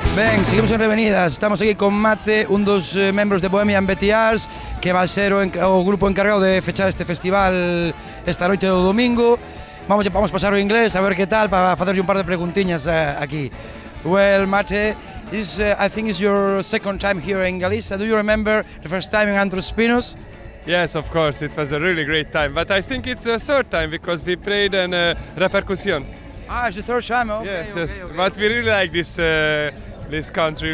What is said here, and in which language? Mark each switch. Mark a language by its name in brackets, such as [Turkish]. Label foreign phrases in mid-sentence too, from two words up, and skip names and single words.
[Galician] Ben, seguimos en Revenidas, estamos aquí con Mate, un dos membros de Bohemian Betials, que [Spanish] va a ser [Galician] o grupo encargado de fechar este festival esta noite do domingo. Vamos pasar o inglés, a ver que tal, para facerlle un par de preguntiñas aquí. [English] Well, Mate, I think it's your second time here in Galicia. Do you remember the first time in Andros Pinos? Yes, of course, it was a really great time, but I think it's the third time because we played in Repercussion. Ah, it's the third time, okay. Yes, but we really like this country.